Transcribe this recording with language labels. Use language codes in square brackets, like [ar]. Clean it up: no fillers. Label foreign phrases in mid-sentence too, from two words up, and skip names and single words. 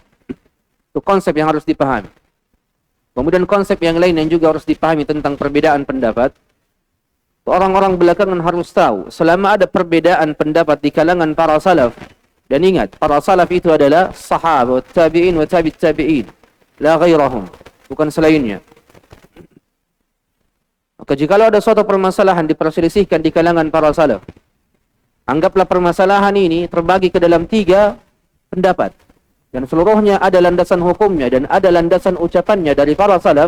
[id] Itu konsep yang harus dipahami. Kemudian konsep yang lain yang juga harus dipahami tentang perbedaan pendapat. Orang-orang belakangan harus tahu selama ada perbedaan pendapat di kalangan para salaf. Dan ingat, para salaf itu adalah sahabat, [ar] تابعين وتابعي التابعين، لا غيرهم, [id] bukan selainnya. Maka jikalau ada suatu permasalahan diperselisihkan di kalangan para salaf, anggaplah permasalahan ini terbagi ke dalam 3 pendapat. Dan seluruhnya ada landasan hukumnya dan ada landasan ucapannya dari para salaf.